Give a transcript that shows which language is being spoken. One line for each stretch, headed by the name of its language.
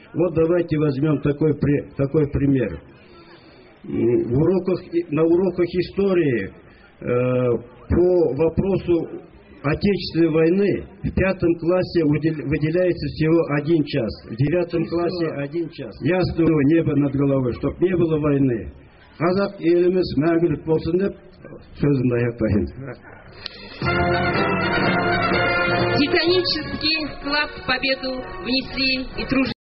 Russian: Вот давайте возьмем такой пример. На уроках истории по вопросу Отечественной войны в 5 классе выделяется всего 1 час, в 9 классе 1 час. Ясного неба над головой, чтобы не было войны.
Kazakh: Қазақ еліміз мәңгілік болсын деп сөзімді аяқтайын.
Russian: Титанический вклад в победу внесли и труженики.